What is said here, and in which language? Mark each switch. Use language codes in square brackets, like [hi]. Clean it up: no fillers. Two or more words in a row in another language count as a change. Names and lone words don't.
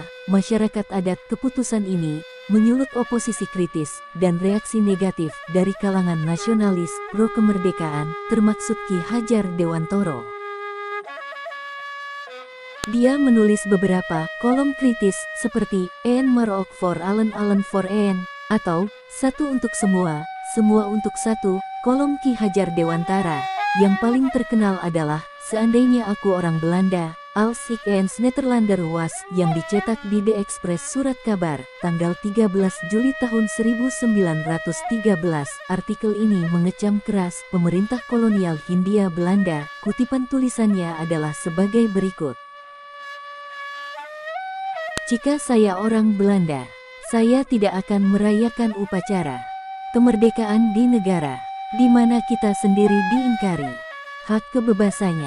[id] Masyarakat adat. Keputusan ini menyulut oposisi kritis dan reaksi negatif dari kalangan nasionalis pro kemerdekaan, termaksud Ki Hajar Dewantoro. Dia menulis beberapa kolom kritis seperti [nl] "Een maar ook voor allen, allen voor een", [id] atau "Satu untuk semua, semua untuk satu", kolom Ki Hajar Dewantara, yang paling terkenal adalah Seandainya Aku Orang Belanda, [nl] Als ik eens Nederlander was, [id] yang dicetak di The Express Surat Kabar, tanggal 13 Juli tahun 1913. Artikel ini mengecam keras pemerintah kolonial Hindia Belanda. Kutipan tulisannya adalah sebagai berikut. Jika saya orang Belanda, saya tidak akan merayakan upacara kemerdekaan di negara di mana kita sendiri diingkari hak kebebasannya.